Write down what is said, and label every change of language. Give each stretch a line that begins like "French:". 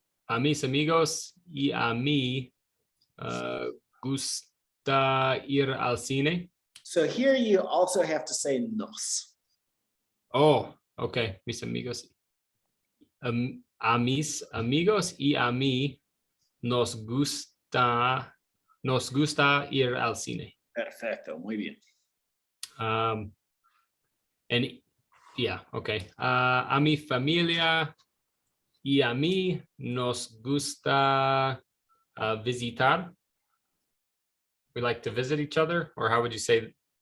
Spanish: A mis amigos y a mí gusta ir al cine.
English: So here you also have to say nos. Oh, okay.
Spanish: Mis amigos. A mis amigos y a mí nos gusta ir al cine. Perfecto, muy bien.
English: And yeah, okay.
Spanish: A mi familia y a mí nos gusta visitar.
English: We like to visit each other, or how would you say?